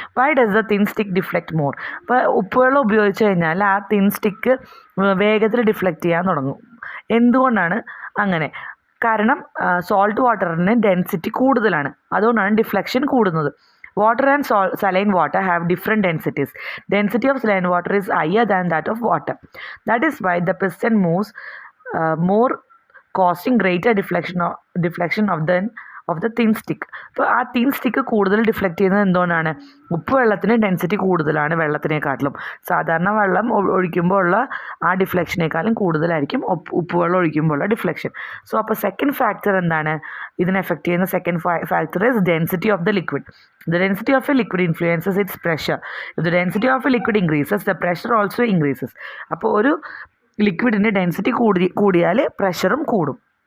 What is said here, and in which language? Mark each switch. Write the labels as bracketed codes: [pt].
[en] Why does the thin stick deflect more? [ml] ഇപ്പോൾ ഉപ്പുവെള്ളം ഉപയോഗിച്ച് കഴിഞ്ഞാൽ ആ തിൻ സ്റ്റിക്ക് വേഗത്തിൽ ഡിഫ്ലക്റ്റ് ചെയ്യാൻ തുടങ്ങും. എന്തുകൊണ്ടാണ് അങ്ങനെ? കാരണം സോൾട്ട് വാട്ടറിന് ഡെൻസിറ്റി കൂടുതലാണ്, അതുകൊണ്ടാണ് ഡിഫ്ലക്ഷൻ കൂടുന്നത്. [en] Water and saline water have different densities. Density of saline water is higher than that of water. That is why the piston moves more, causing greater deflection of the thin stick. [ml] അപ്പോൾ ആ thin stick കൂടുതൽ deflect ചെയ്യുന്നത് എന്തുകൊണ്ടാണ്? ഉപ്പുവെള്ളത്തിന് density കൂടുതലാണ് വെള്ളത്തിനേക്കാട്ടിലും. സാധാരണ വെള്ളം ഒഴിക്കുമ്പോൾ ഉള്ള ആ ഡിഫ്ലക്ഷനേക്കാളും കൂടുതലായിരിക്കും ഉപ്പുവെള്ളം ഒഴിക്കുമ്പോൾ ഉള്ള ഡിഫ്ലക്ഷൻ. സോ അപ്പോൾ [en] Second factor എന്താണ് ഇതിനെ effect ചെയ്യുന്ന? Second factor is density of the liquid. The density of a liquid influences its pressure. If the density of a liquid increases, the pressure also increases. [ml] അപ്പോൾ ഒരു ലിക്വിഡിൻ്റെ density കൂടിയാൽ പ്രഷറും കൂടും.